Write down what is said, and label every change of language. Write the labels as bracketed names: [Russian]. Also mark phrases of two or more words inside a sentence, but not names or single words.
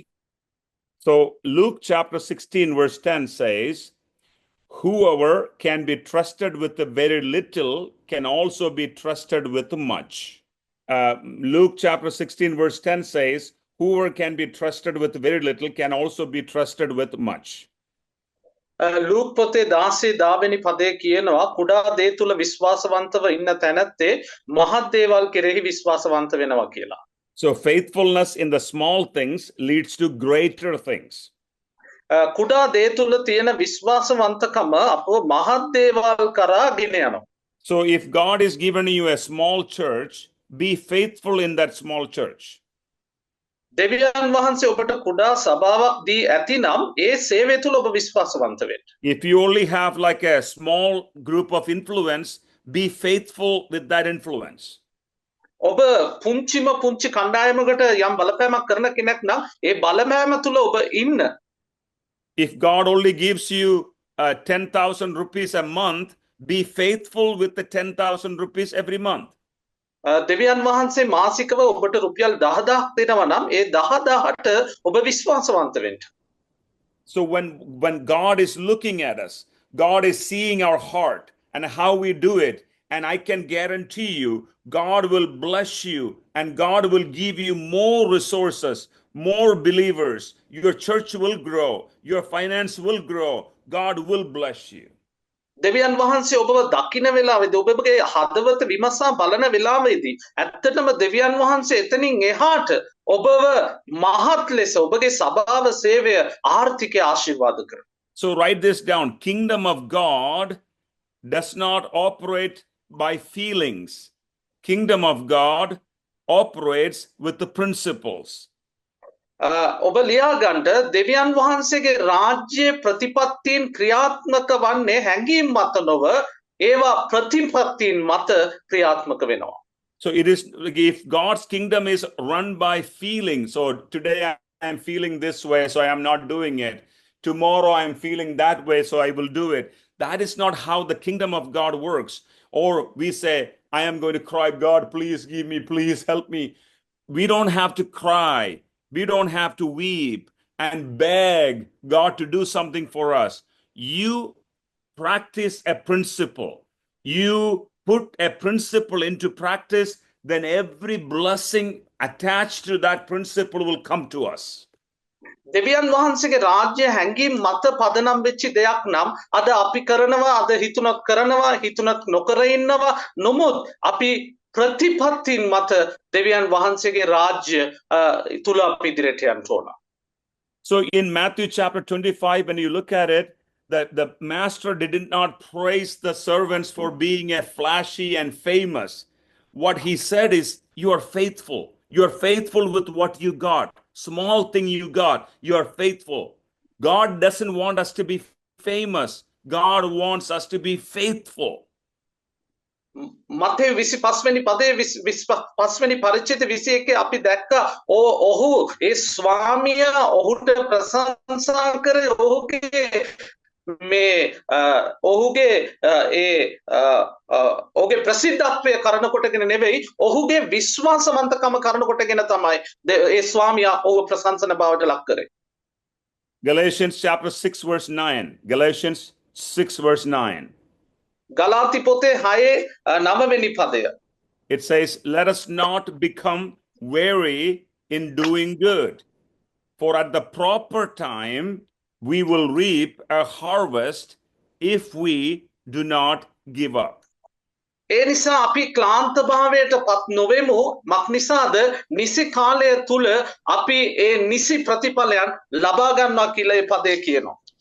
[English] So Luke chapter 16 verse 10 says, whoever can be trusted with a very little can also be trusted with much. Luke chapter 16 verse 10 says, whoever can be trusted with very little can also be trusted with much. [Sinhala] ලූක් පොතේ 16 වෙනි පදයේ කියනවා කුඩා දේ තුල විශ්වාසවන්තව ඉන්න තැනැත්තේ මහත් දේවල් කෙරෙහි විශ්වාසවන්ත වෙනවා කියලා. [English] So faithfulness in the small things leads to greater things. [Sinhala] කුඩා දේ තුල තියෙන විශ්වාසවන්තකම අපව මහත් දේවල් කරා ගෙන යනවා. [English] So if God is given you a small church, be faithful in that small church. [Sinhala] දෙවියන් වහන්සේ ඔබට කුඩා සභාවක් දී ඇතිනම් ඒ සේවය තුල ඔබ විශ්වාසවන්ත වෙන්න. [English] If you only have like a small group of influence, be faithful with that influence. [Sinhala] ඔබ පුංචි කණ්ඩායමකට යම් බලපෑමක් කරන කෙනෙක් නම් ඒ බලපෑම තුල ඔබ ඉන්න. [English] If God only gives you 10,000 rupees a month, be faithful with the 10,000 rupees every month. [Sinhala] දෙවියන් වහන්සේ මාසිකව ඔබට රුපියල් 10,000ක් දෙනවා නම් ඒ 10,000ට ඔබ විශ්වාසවන්ත වෙන්න. [English] So when God is looking at us, God is seeing our heart and how we do it, and I can guarantee you, God will bless you and God will give you more resources, more believers. Your church will grow, your finance will grow, God will bless you. [Sinhala] දෙවියන් වහන්සේ ඔබව දකින වෙලාවේදී ඔබගේ හදවත විමසා බලන වෙලාවේදී ඇත්තටම දෙවියන් වහන්සේ එතනින් එහාට ඔබව මහත් ලෙස ඔබගේ සභාව සේවය ආර්ථිකය ආශිර්වාද කරනවා. [English] So write this down. Kingdom of God does not operate by feelings. Kingdom of God operates with the principles. [Sinhala] ඔබ ලියාගන්න දෙවියන් වහන්සේගේ රාජ්‍ය ප්‍රතිපත්තීන් ක්‍රියාත්මක වන්නේ හැඟීම් මත නොව ඒවා ප්‍රතිපත්තීන් මත ක්‍රියාත්මක වෙනවා. [English] So it is, if God's kingdom is run by feelings, so today I am feeling this way, so I am not doing it. Tomorrow I am feeling that way, so I will do it. That is not how the kingdom of God works. Or we say, I am going to cry, God, please give me, please help me. We don't have to cry. We don't have to weep and beg God to do something for us. You practice a principle. You put a principle into practice, then every blessing attached to that principle will come to us. [Sinhala] දෙවියන් වහන්සේගේ රාජ්‍ය හැංගීම් මත පදනම් වෙච්ච දෙයක් නම් අද අපි කරනවා අද හිතුණත් කරනවා හිතුණත් නොකර ඉන්නවා නමුත් අපි ප්‍රතිපත්තීන් මත දෙවියන් වහන්සේගේ රාජ්‍ය තුල අපි ඉදිරියට යන්න ඕන. [English] So in Matthew chapter 25, when you look at it, that the master did not praise the servants for being a flashy and famous. What he said is, you are faithful. You are faithful with what you got. Small thing you got, you are faithful. God doesn't want us to be famous. God wants us to be faithful. [Sinhala] මතේ 25 වෙනි පදයේ 25 වෙනි පරිච්ඡේද 21 අපි දැක්ක ඔහු ඒ ස්වාමියා ඔහුට ප්‍රශංසා කරේ ඔහුගේ මේ ඔහුගේ ඔහුගේ ප්‍රසිද්ධත්වය කරන කොටගෙන නෙවෙයි ඔහුගේ විශ්වාසවන්තකම කරන කොටගෙන තමයි ඒ ස්වාමියා ඔහු ප්‍රශංසන බවට ලක් කරේ. [English] Galatians chapter 6 verse 9. Galatians 6 verse 9. [Sinhala] ගලාති පොතේ 6 වෙනි පදය. [English] It says, let us not become weary in doing good, for at the proper time we will reap a harvest if we do not give up. [Sinhala] ඒ නිසා අපි ක්ලාන්ත භාවයට පත් නොවෙමු මක් නිසාද නිසි කාලය තුල අපි ඒ නිසි ප්‍රතිඵලයන් ලබා ගන්නවා කියලා ඒ පදේ කියනවා.